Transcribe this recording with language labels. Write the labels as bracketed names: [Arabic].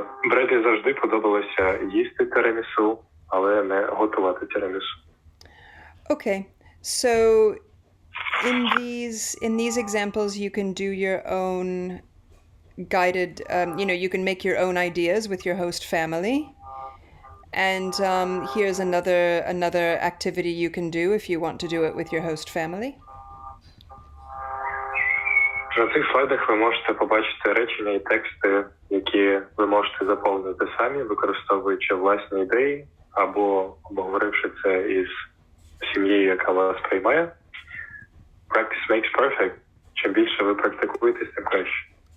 [Ukrainian] Бредлі завжди подобалося їсти тирамісу, але не готувати тирамісу. [English] Okay, so in these examples, you can do your own guided, you can make your own ideas with your host family. And here's another activity you can do if you want to do it with your host family. [Ukrainian] На цих слайдах ви можете побачити речення і тексти, які ви можете заповнити самі, використовуючи власні ідеї, або обговоривши це із сім'єю, яка вас приймає. [English] Practice makes perfect. [Ukrainian] Чим більше ви практикуєтесь, тим краще.